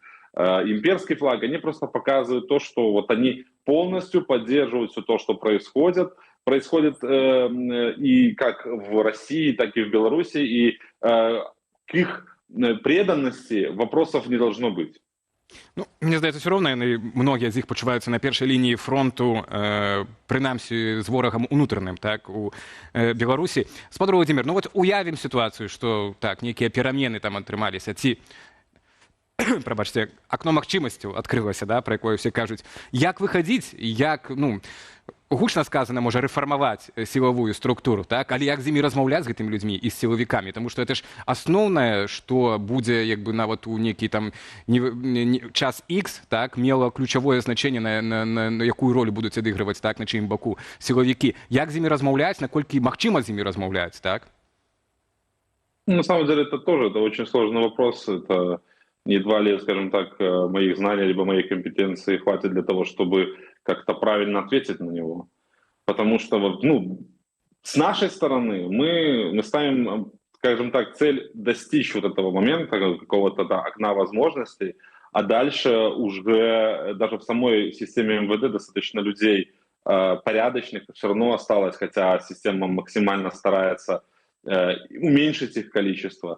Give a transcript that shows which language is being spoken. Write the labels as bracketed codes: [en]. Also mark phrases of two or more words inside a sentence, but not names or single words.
[ru] имперский флаг, они просто показывают то, что вот они полностью поддерживают все то, что происходит. Происходит и как в России, так и в Беларуси, и к их преданности вопросов не должно быть. [be] Ну, мне здаецца, все роўна яны многія з іх пачуваюцца на першай лініі фронту, прынамсі з ворагам унутраным, так, у Беларусі. Спадар Владимир, ну вот уявім сітуацыю, што так, нейкія перамены там атрымаліся, ці прабачце, акно магчымасцяў адкрылася, да, пра якое все кажуць. Як выхадзіць, як, ну, гучна сказана, можа рэфармаваць сілавую структуру, так, але як з імі размаўляць з гэтымі людзьмі і з сілавікамі, таму што [ru] это ж [be] асноўнае, што будзе, як бы, нават у нейкі там час X, так, мела ключавое значэнне, на якую ролю будуць адыгрываць, так, на чыім баку сілавікі. Як з імі размаўляць, наколькі магчыма з імі размаўляць, так? [ru] На самом деле это тоже очень сложный вопрос, это... Едва ли, скажем так, моих знаний либо моей компетенции хватит для того, чтобы как-то правильно ответить на него. Потому что, ну, с нашей стороны мы ставим, скажем так, цель достичь вот этого момента, какого-то окна возможностей, а дальше уже даже в самой системе МВД достаточно людей порядочных все равно осталось, хотя система максимально старается уменьшить их количество.